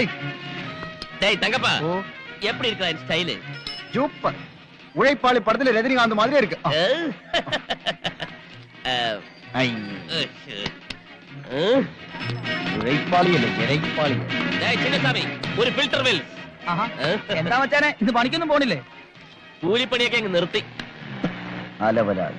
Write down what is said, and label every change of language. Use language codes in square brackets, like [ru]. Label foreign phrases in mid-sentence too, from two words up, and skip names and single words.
[ta] தங்கப்பா எப்படி இருக்கா என் ஸ்டைல்? சூப்பர். உழைப்பாளி படத்துல ரஜினிகாந்த் மாதிரி இருக்கு. [ml] ഉഴൈപ്പാളി അല്ലേ, ഇരൈപ്പാളി. ചിന്നസ്വാമി, ഒരു ഫിൽറ്റർ വെൽ. എന്താ മച്ചാനെ, ഇത് പണിക്കൊന്നും പോണില്ലേ? കൂലിപ്പണിയൊക്കെ അങ്ങ് നിർത്തി. അലവലാതി.